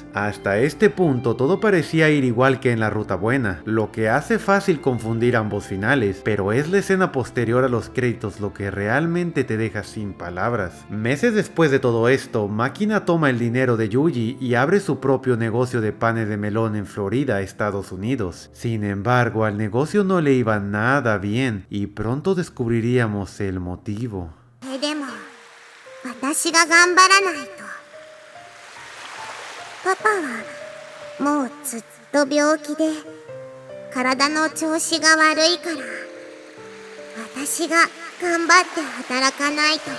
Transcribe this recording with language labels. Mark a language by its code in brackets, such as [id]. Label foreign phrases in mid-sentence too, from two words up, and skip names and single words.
[es] Hasta este punto todo parecía ir igual que en la ruta buena, lo que hace fácil confundir ambos finales, pero es la escena posterior a los créditos lo que realmente te deja sin palabras. Meses después de todo esto, Máquina toma el dinero de Yuji y abre su propio negocio de panes de melón en Florida, Estados Unidos. Sin embargo, al negocio no le iba nada bien y pronto descubriríamos el motivo. [ja] でも、私が頑張らないと。パパはもうずっと病気で体の調子が悪いから、私が頑張って働かないと。